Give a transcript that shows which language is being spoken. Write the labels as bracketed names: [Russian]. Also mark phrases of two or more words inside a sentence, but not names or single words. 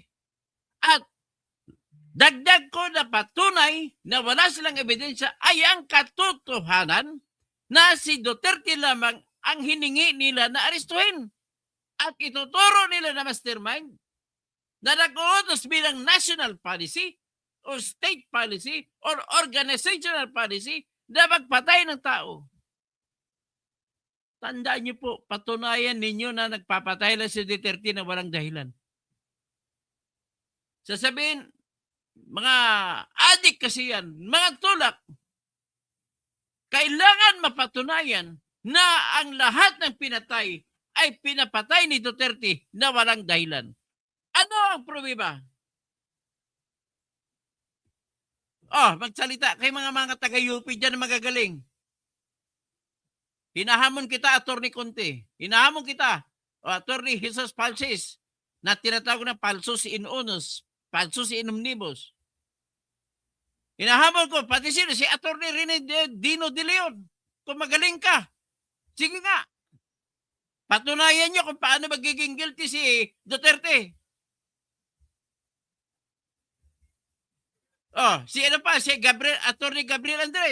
[Filipino] At dagdag ko na patunay na wala silang ebidensya ay ang katotohanan na si Duterte lamang ang hiningi nila na arestuhin. At ituturo nila na mastermind na nag-uutos bilang [English] national policy or state policy or organizational policy [Filipino] na magpatay ng tao. Tandaan niyo po, patunayan ninyo na nagpapatay lang si Duterte na walang dahilan. Sasabihin, mga adik kasi yan, mga tulak. Kailangan mapatunayan na ang lahat ng pinatay ay pinapatay ni Duterte na walang dahilan. Ano ang problema? Magsalita kay mga taga-UP dyan na magagaling. Hinahamon kita, Attorney Conte. Hinahamon kita, Attorney Jesus Palsis, na tinatawag na [Latin] falsus in unus, falsus in omnibus. [Filipino] Hinahamon ko, pati si Attorney Rene Dino de Leon. Kung magaling ka, sige nga. Patunayan niyo kung paano magiging guilty si Duterte. Si Attorney Gabriel Andres.